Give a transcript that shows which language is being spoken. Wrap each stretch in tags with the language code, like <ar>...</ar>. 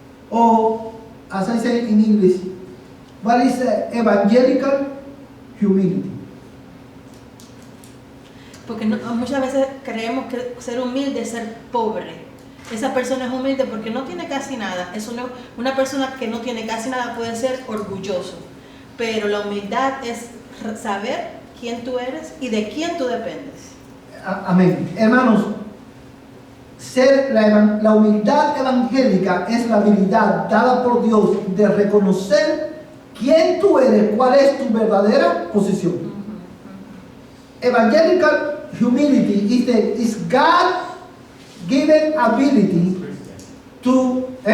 <en>Or, as I say in English, what is evangelical humility?</en> <es>Porque muchas veces creemos que ser humilde es ser pobre. Esa persona es humilde porque no tiene casi nada. Una persona que no tiene casi nada puede ser orgulloso. Pero la humildad es saber quién tú eres y de quién tú dependes. Amén. Hermanos, la humildad evangélica es la habilidad dada por Dios de reconocer quién tú eres, cuál es tu verdadera posición.</es> <en>Evangelical humility is God-given ability to...</en>